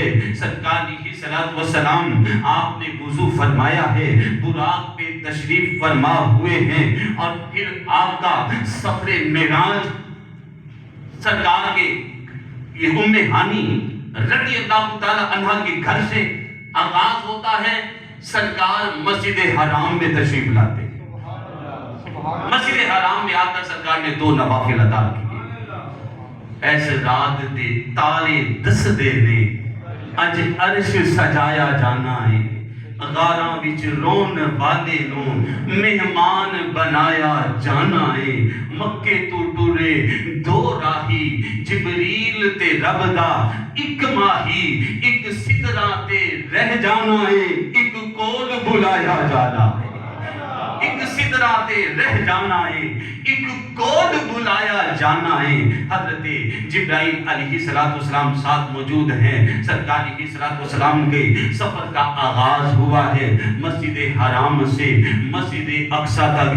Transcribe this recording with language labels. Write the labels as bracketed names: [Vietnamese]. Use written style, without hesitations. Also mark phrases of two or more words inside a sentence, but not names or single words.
[Urdu] سرکار علیہ السلام آپ نے وضو فرمایا ہے، براق پہ تشریف فرما ہوئے ہیں، اور پھر آپ کا سفر معراج سرکار کے یہ ہانی رضی اللہ تعالی عنہ کے گھر سے آغاز ہوتا ہے۔ سرکار مسجد حرام میں تشریف لاتے ہیں۔ مسجد حرام میں آ کر سرکار نے 2 نوافل ادا کیے۔ [Punjabi] ایسے رات دے تالے دس دے نے اج عرش سجایا جانا ہے، غاراں وچ رون والے نو مہمان بنایا جانا ہے۔ مکے تو ٹرے 2 راہی، جبریل تے رب دا 1 ماہی، 1 سدرا تے رہ جانا ہے، 1 کول بلایا جانا ہے۔ 1 سدرا تے رہ جانا ہے، 1 کول بلایا جانا ہے۔ [Urdu] حضرت جبرائیل علیہ السلام ساتھ موجود ہیں۔ سرکار علیہ السلام کے سفر کا آغاز ہوا ہے مسجد حرام سے مسجد اقصی تک۔